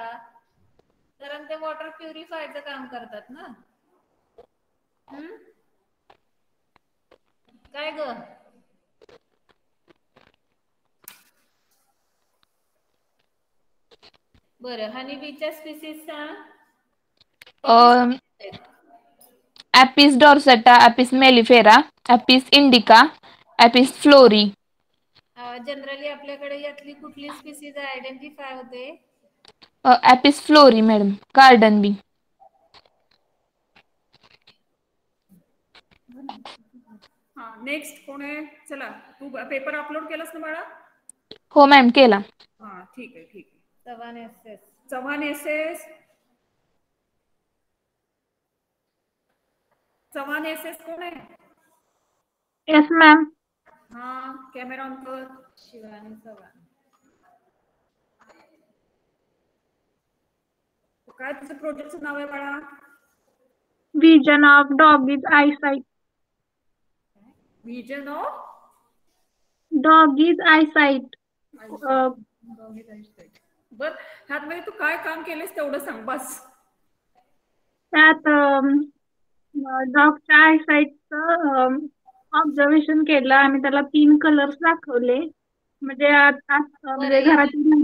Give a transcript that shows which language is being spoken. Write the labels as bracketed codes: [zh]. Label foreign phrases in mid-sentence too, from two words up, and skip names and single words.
[mr] कारण ते [en] water purifier [mr] काम करतात ना. काय ग? बरं, [en] honey bee's species [mr] सांग. किती स्पीसीज आहेत? Apis dorsata, Apis mellifera, Apis indica, Apis flori. जनरली आपल्याकडे यातली कुठली [en] species identify [mr] होते? Apis flori मॅडम, [en] garden bee. [mr] हा, नेक्स्ट कोण आहे? चला, तू पेपर अपलोड केलास ना बाळा? हो मॅम, केला. हा, ठीक आहे ठीक आहे. चव्हाण एस एस, चव्हाण एस एस, चव्हाण एस एस कोण आहे? [en] yes ma'am. [mr] हा, [en] camera on [mr] कर. शिवानी चव्हाण. काय तुझं प्रोजेक्टचं नाव आहे बाळा? [en] Vision of doggy's eyesight. vision of Doggy's eyesight. [mr] बर, ह्यात मध्ये तू काय काम केलेस तेवढं सांग बस. त्यात [en] dog's eyesight's observation [mr] केलं आणि त्याला 3 कलर्स दाखवले. म्हणजे म्हणजे घरातील